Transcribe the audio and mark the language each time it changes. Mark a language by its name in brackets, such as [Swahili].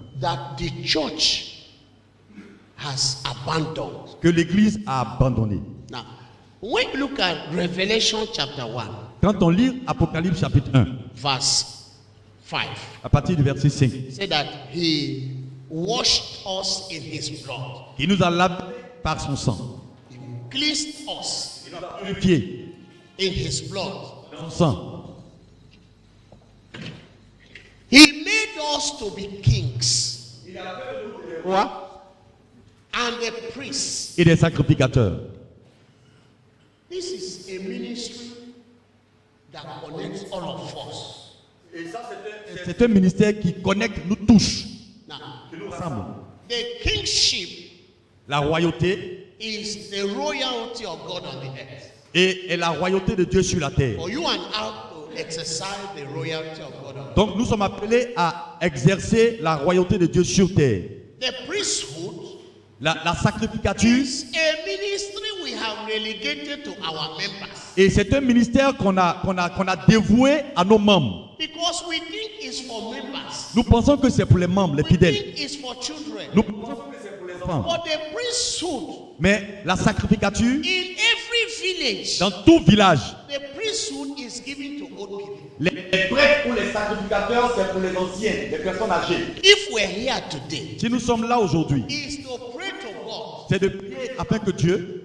[English] that the church has abandoned. [French] que l'Église a abandonné. [English] Now, when you look at Revelation chapter 1, [French] Quand on lit Apocalypse chapitre 1, [English] verse 5, [French] à partir du verset 5, [English] it said that he washed us in his blood. [French] il nous a lavé par son sang, [English] He cleansed us [French] purifié [English] in his blood. [French] son sang. [English] He made us to be kings. What? And the priests. [French] Et des sacrificateurs. [English] This is a ministry that connects all of us. [French] C'est un ministère qui connecte, nous touche, [English] Now, [French] qui nous rassemble. [English] the kingship [French] La royauté [English] is the royalty of God on the earth. [French] est la royauté de Dieu sur la terre. [English] For you and I to exercise the royalty of God on earth. [French] Donc nous sommes appelés à exercer la royauté de Dieu sur terre. [English] The priesthood [French] La sacrificature, [English] is a ministry we have relegated to our members. [French] et c'est un ministère qu'on a dévoué à nos membres. [English] Because we think it's for members. [French] Nous pensons que c'est pour les membres, les [English] We [French] fidèles. [English] think it's for children. [French] Nous pensons que c'est pour les enfants. [English] But the priesthood, [French] Mais la sacrificature, [English] in every village, [French] dans tout village, [English] the priesthood is given to old people. [French] les prêtres ou les sacrificateurs, c'est pour les anciens, les personnes âgées. [English] If we're here today, [French] Si nous sommes là aujourd'hui, [English] is to pray to God [French] c'est de prier afin que Dieu,